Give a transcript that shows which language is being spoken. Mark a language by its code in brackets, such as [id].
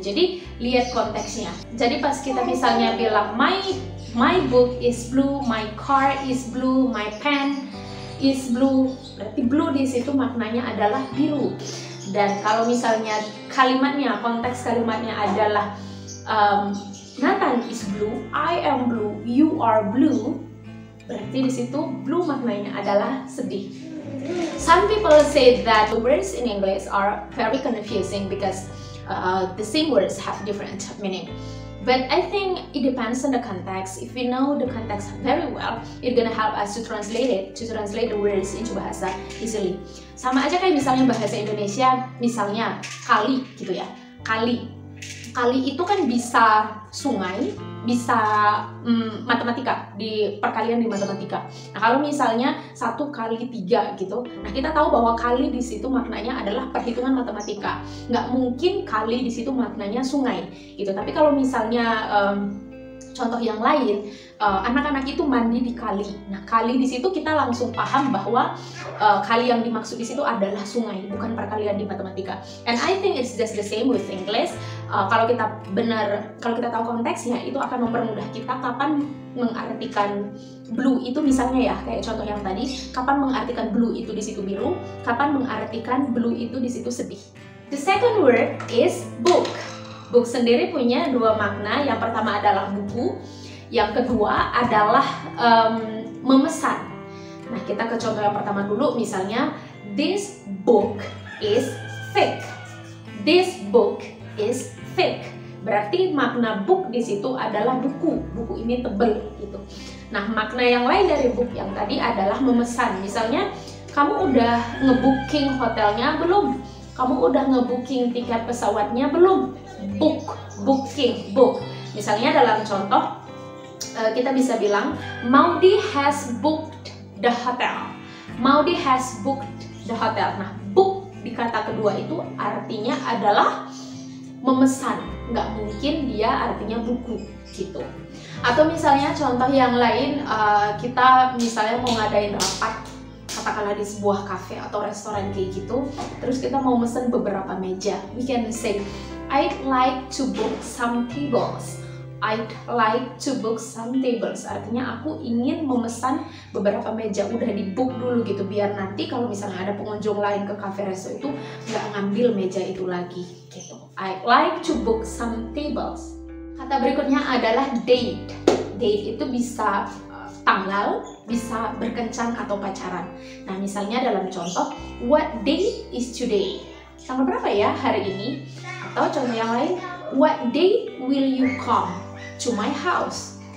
[id] Jadi lihat konteksnya. Jadi pas kita misalnya bilang [en] my book is blue, [id] my car is blue, my pen is blue, berarti blue di situ maknanya adalah biru. Dan kalau misalnya kalimatnya, konteks kalimatnya adalah [en] Nathan is blue, I am blue, you are blue, [id] berarti di situ blue maknanya adalah sedih. [en] Some people say that the words in English are very confusing because the same words have different meaning. But I think it depends on the context. If we know the context very well, it's gonna help us to translate the words into bahasa easily. [id] Sama aja kayak misalnya bahasa Indonesia, misalnya kali gitu ya, kali. Kali itu kan bisa sungai, bisa matematika, di perkalian di matematika. Nah kalau misalnya 1 kali 3 gitu, nah kita tahu bahwa kali di situ maknanya adalah perhitungan matematika. Nggak mungkin kali di situ maknanya sungai gitu. Tapi kalau misalnya contoh yang lain, anak-anak itu mandi di kali. Nah kali di situ kita langsung paham bahwa kali yang dimaksud di situ adalah sungai, bukan perkalian di matematika. [en] And I think it's just the same with English. [id] Kalau kita tahu konteksnya, itu akan mempermudah kita kapan mengartikan blue itu, misalnya ya kayak contoh yang tadi, kapan mengartikan blue itu di situ biru, kapan mengartikan blue itu di situ sedih. [en] The second word is book. Book [id] sendiri punya 2 makna. Yang pertama adalah buku, yang kedua adalah memesan. Nah kita ke contoh yang pertama dulu, misalnya [en] this book is thick. This book is thick. [id] Berarti makna book di situ adalah buku. Buku ini tebal gitu. Nah makna yang lain dari book yang tadi adalah memesan. Misalnya kamu udah ngebooking hotelnya belum? Kamu udah ngebooking tiket pesawatnya belum? Booking. Misalnya dalam contoh kita bisa bilang [en] Maudi has booked the hotel. Maudi has booked the hotel. [id] Nah, book di kata kedua itu artinya adalah memesan. Nggak mungkin dia artinya buku gitu. Atau misalnya contoh yang lain, kita misalnya mau ngadain rapat, katakanlah di sebuah cafe atau restoran kayak gitu, terus kita mau mesen beberapa meja. [en] We can say I'd like to book some tables. I'd like to book some tables. [id] Artinya aku ingin memesan beberapa meja, udah di book dulu gitu, biar nanti kalau misalnya ada pengunjung lain ke cafe resto itu nggak ngambil meja itu lagi gitu. [en] I'd like to book some tables. [id] Kata berikutnya adalah date. Date itu bisa tanggal, bisa berkencan atau pacaran. Nah misalnya dalam contoh, [en] what date is today? [id] Tanggal berapa ya hari ini? Atau contoh yang lain, [en] what date will you come to my house?